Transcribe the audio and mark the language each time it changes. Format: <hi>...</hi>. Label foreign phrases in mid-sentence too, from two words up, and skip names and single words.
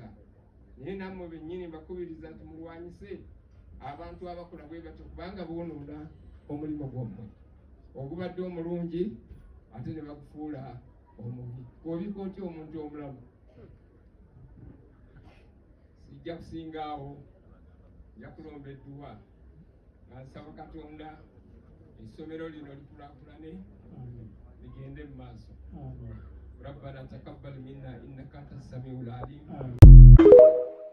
<lg>Naye nammwe bennyini mbakubiriza nti mulwanyise abantu abakola bwe batyo, kubanga boonoona omulimu gwammwe ogubadde omulungi ate ne bagufuula omubi. Kw'obika otya omuntu omulamu? Sijja kusingaawo, nja kulomba edduwa nga nsaba Katonda essomero lino likulaakulane ligende mu maaso.</lg> <ar>ربنا تقبل منا إنك أنت السميع العليم.</ar>